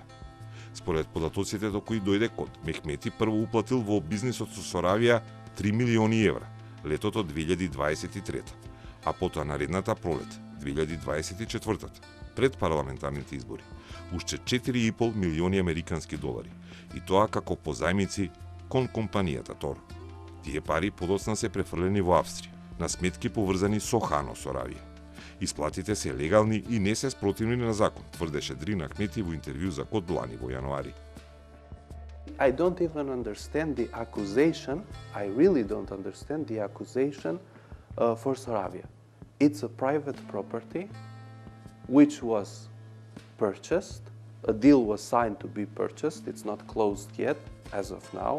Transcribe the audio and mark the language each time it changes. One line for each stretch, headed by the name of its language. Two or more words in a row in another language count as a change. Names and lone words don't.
Macedonian: Според податоците до кои дојде код, Мехмети прво уплатил во бизнисот со Соравија 3 милиони евра летото 2023, а потоа наредната пролет 2024, пред парламентарните избори, уште 4,5 милиони американски долари, и тоа како позајмици кон компанијата Тор. Тие пари подоцна се префрлени во Австрија, на сметки поврзани со Хано Соравија. Исплатите се легални и не се спротивни на закон, тврдеше Дрин Ахмети во интервју за Код Длани во јануари.
English: I don't even understand the accusation. I really don't understand the accusation for Soravia. It's a private property which was purchased. A deal was signed to be purchased. It's not closed yet as of now.